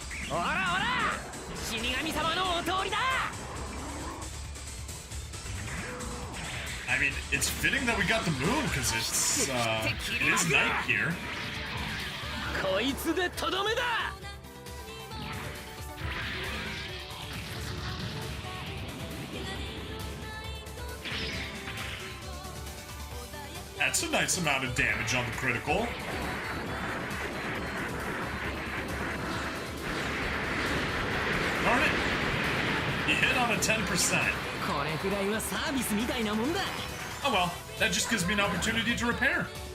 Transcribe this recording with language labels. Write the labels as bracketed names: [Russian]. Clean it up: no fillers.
[Japanese] おらおら死神様のお通りだ [English] I mean, it's fitting that we got the moon, because it is night here. [Japanese] こいつでとどめだ [English] That's a nice amount of damage on the critical. Darn it! You hit on a 10%. [Japanese] これくらいはサービスみたいなもんだ [English] Oh well, that just gives me an opportunity to repair.